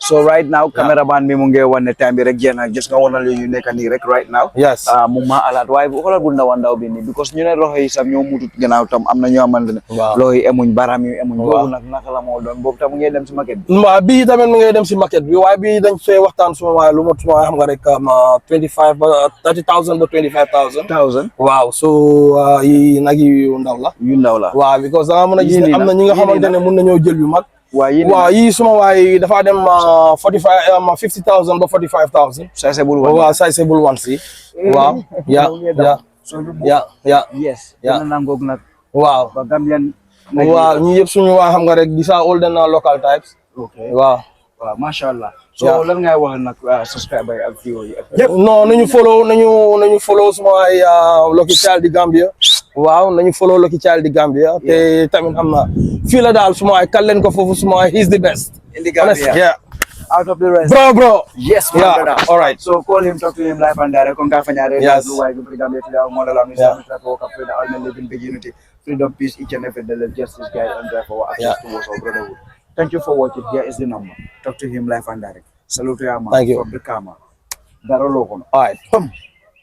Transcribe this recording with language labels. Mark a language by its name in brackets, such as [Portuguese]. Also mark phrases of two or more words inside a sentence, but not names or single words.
[English] so right now [Wolof] cameraman bi mu ngi wane time bi rek jeex na just nga wonal ñu nekk nii rek [English] right now yes [Wolof] mu ma alaat waaye xoolal bu ndaw bi nii because ñu ne loxo yi sam ñoo mutut gannaaw tam am na ñoo xamante ne loxo yi emuñ baram yi emuñ boobu nag naka la moo doon boobu tam mu ngi dem si market bi waaw bii tamit mu ngi dem si market bi waaye bii dañ fee waxtaan suma waaye lu mot suma xam nga rek 25 ba 30,000 ba 25,000 waaw so nag yu ndaw la waaw because da nga mën a gis ne am na ñi nga xamante ne mën nañoo jël yu mag waaw yi suma waay dafa dem 50,000 ba 45,000 [English] sizable one [Wolof] si waaw yes na nangok nak waaw ba Gambian waaw ñi yëpp suñu waa xam nga rek [English] these are all the local types [Wolof] waaw mashallah so lan ngay wax nak subscriber ak viewers yi non nañu follow suma waay Lucky Child di Gambia waaw nañu follow Lucky Child di Gambia te tamit xam na fii la daal suma waay kal leen ko foofu suma waay [English] he's the best in the Gambia out of the rest bro yes all right so call him, talk to him live and direct kon ka fanyare why go Gambia to our Motherland for all living big unity freedom peace each and every day justice guide and therefore access towards our brotherhood. Thank you for watching. Here is the number. Talk to him live and direct. Salute to your man. Thank you. From Brikama. Daral. All right.